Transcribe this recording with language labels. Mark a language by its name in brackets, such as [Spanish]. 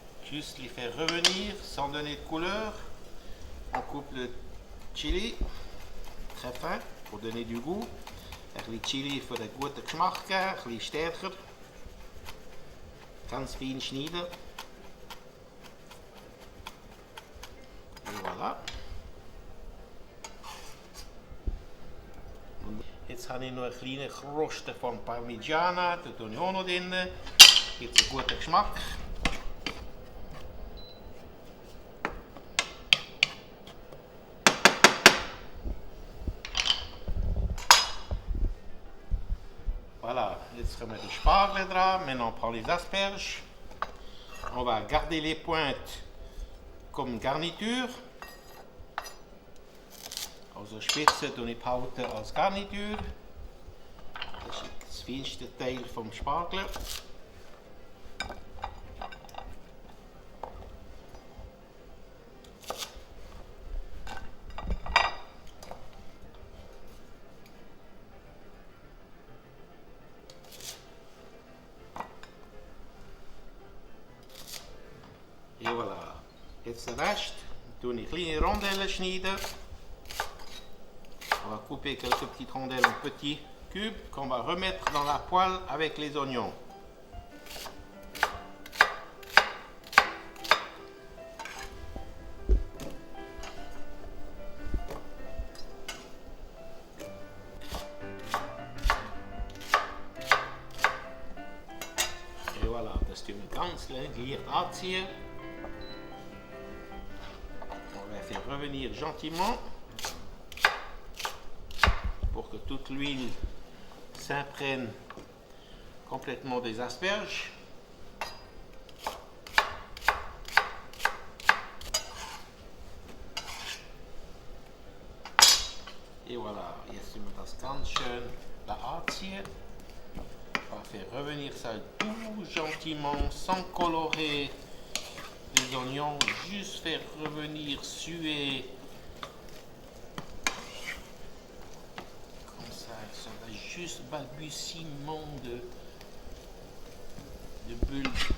[French] Juste les faire revenir sans donner de couleur. On coupe le chili très fin pour donner du goût. [Dutch] Een chili voor de [German] gute Geschmack, [Dutch] een [German] bisschen stärker. Ganz fein schneiden. [French] Et voilà. [German] Jetzt habe ich noch eine kleine Kruste von Parmigiana, da tue ich auch noch drin. Gibt einen guten Geschmack. Voilà, jetzt kommen die Spargel dran. [French] Maintenant on prend les asperges. On va garder les pointes comme garniture. [German] Also Spitze tue ich behalten als Garnitur. Das ist das feinste Teil vom Spargel. [French] Et voilà. [German] Jetzt [Dutch] de rest. [German] Tue ich kleine Rondellen schneiden. [French] On va couper quelques petites rondelles en petits cubes qu'on va remettre dans la poêle avec les oignons. Et voilà, [German] das tun wir ganz leicht anziehen. [French] On va faire revenir gentiment pour que toute l'huile s'imprègne complètement des asperges. Et voilà, [German] jetzt tun wir das ganz schön da anziehen. [French] On va faire revenir ça tout gentiment, sans colorer les oignons, juste faire revenir suer. Ça va juste balbutiement de bulles.